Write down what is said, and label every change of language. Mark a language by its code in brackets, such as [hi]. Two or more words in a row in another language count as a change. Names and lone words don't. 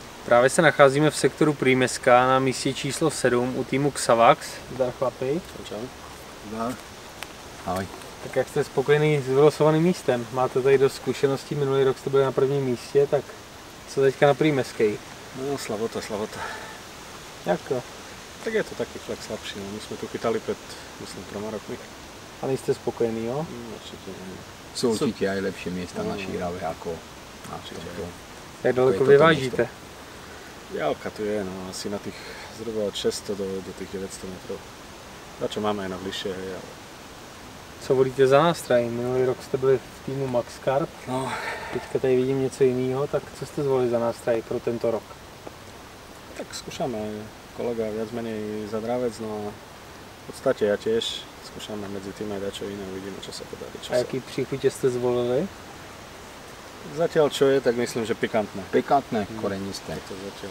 [cs] Právě se nacházíme v sektoru Prímeska na místě číslo 7 u týmu Xavax. Zdar chlapi. Čau. Zdar. Ahoj. Tak jak jste spokojený s vylosovaným místem? Máte tady dost zkušeností, minulý rok jste byli na prvním místě, tak co teďka na Prímeskej? [sk] No slavota. [cs] Jak to? [sk] Tak je to taký flex slabší, no. My sme tu chytali pred, myslím, 3 rokmi. [cs] A nejste spokojený, jo? [sk] Určite nie. Sú určite aj lepšie miesta na Šírave ako na tomto. [cs] Jak daleko vyvážíte? [sk] Diaľka tu je, no asi na tých zhruba od 600 do tých 900 metrov. Na čo máme aj na bližšie, hej, ale... [cs] Co volíte za nástroj? Minulý rok jste byli v týmu Max Carp. [sk] No, [cs] Teďka tady vidím něco jiného, tak co jste zvolili za nástroj pro tento rok? [sk] tak skúšame, kolega viac menej za dravec, no a v podstate ja tiež skúšame medzi tým aj dačo iné, uvidíme, čo sa podarí. [cs] A jaký příchutě jste zvolili? [sk] Zatiaľ čo je, tak myslím, že pikantné. Pikantné, korenisté. To zatiaľ.